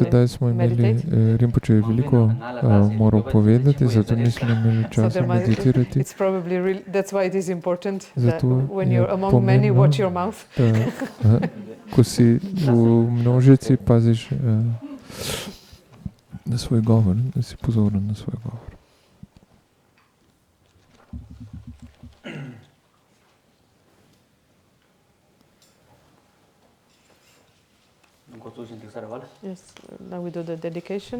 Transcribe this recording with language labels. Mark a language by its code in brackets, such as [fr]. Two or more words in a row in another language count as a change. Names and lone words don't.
[sl] Sedaj smo imeli, Rinpoche je veliko moral povedati, zato nismo imeli časa meditirati. [en] It's probably really, that's why it is important that when you're among many, watch your mouth. [sl] Ko si v množici, paziš na svoj govor, da si pozoren na svoj govor. [en] Yes, now we do the dedication.